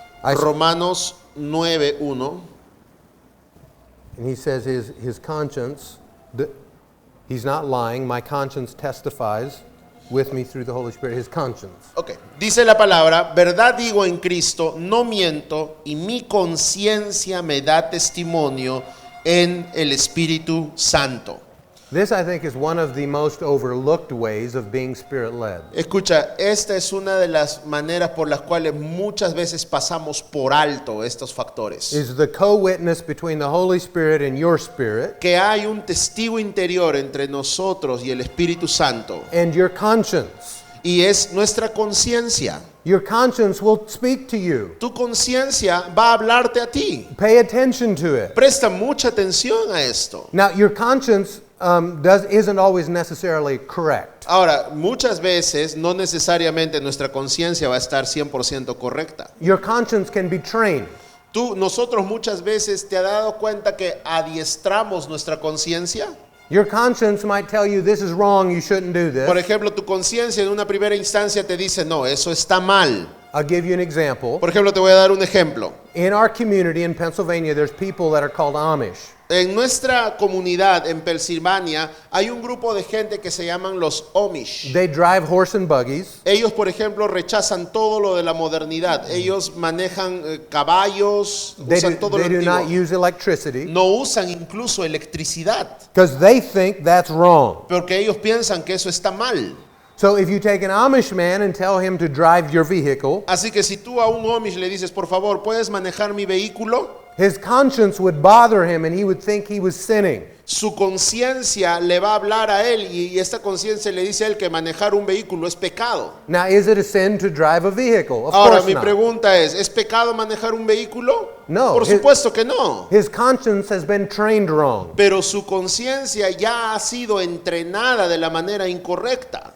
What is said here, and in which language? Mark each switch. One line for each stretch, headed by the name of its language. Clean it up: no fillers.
Spanish: Ahí- Romanos 9, 1.
English: And he says his conscience, he's not lying, my conscience testifies with me through the Holy Spirit, his conscience.
Spanish: Ok, dice la palabra, verdad digo en Cristo, no miento, y mi conciencia me da testimonio en el Espíritu Santo.
English: This, I think, is one of the most overlooked ways of being Spirit-led.
Spanish: Escucha, esta es una de las maneras por las cuales muchas veces pasamos por alto estos factores.
English: Is the co-witness between the Holy Spirit and your spirit
Spanish: Que hay un testigo interior entre nosotros y el Espíritu Santo,
English: and your conscience.
Spanish: y es nuestra conciencia.
English: Your conscience will speak to you.
Spanish: Tu conciencia va a hablarte a ti.
English: Pay attention to it.
Spanish: Presta mucha atención a esto.
English: Now, your conscience isn't always necessarily correct.
Spanish: Ahora, muchas veces no necesariamente nuestra conciencia va a estar 100% correcta.
English: Your conscience can be trained.
Spanish: Nosotros muchas veces te has dado cuenta que adiestramos nuestra conciencia.
English: Your conscience might tell you this is wrong, you shouldn't do
Spanish: Por
English: this.
Spanish: ejemplo, tu conciencia en una primera instancia te dice, no, eso está mal.
English: I'll give you an example.
Spanish: Por ejemplo, te voy a dar un ejemplo.
English: In our community in Pennsylvania, there's people that are called Amish.
Spanish: En nuestra comunidad en Pensilvania hay un grupo de gente que se llaman los Amish.
English: They drive horse and buggies.
Spanish: Ellos, por ejemplo, rechazan todo lo de la modernidad. Ellos manejan caballos,
English: They
Spanish: usan todo lo
English: do not
Spanish: antiguo.
English: use electricity
Spanish: No usan incluso electricidad,
English: because they think that's wrong.
Spanish: porque ellos piensan que eso está mal.
English: So if you take an Amish man and tell him to drive your vehicle,
Spanish: Así que si tú a un Amish le dices, por favor, ¿puedes manejar mi vehículo?
English: his conscience would bother him and he would think he was sinning.
Spanish: Su conciencia le va a hablar a él y esta conciencia le dice a él que manejar un vehículo es pecado.
English: Now, is it a sin to drive a vehicle? Of
Spanish: Ahora,
English: course
Spanish: mi
English: not.
Spanish: pregunta es ¿pecado manejar un vehículo? No. Por supuesto que no.
English: His conscience has been trained wrong.
Spanish: Pero su conciencia ya ha sido entrenada de la manera incorrecta.